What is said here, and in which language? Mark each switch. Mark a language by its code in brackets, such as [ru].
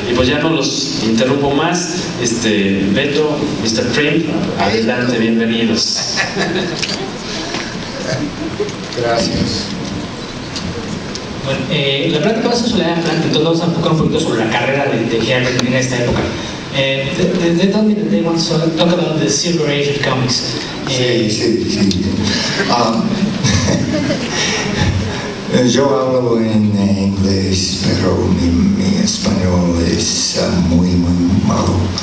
[es] Y pues ya no los interrumpo más. Beto, Mr. Trimpe, adelante, bienvenidos. Gracias. Bueno, la plática va a ser sobre Atlanta, entonces vamos a enfocar un poquito sobre la carrera de Herbert en esta época. [en] They told me that they want to talk about the Silver Age of comics. [es] Sí. Yo hablo en inglés, pero mi español es muy, muy malo.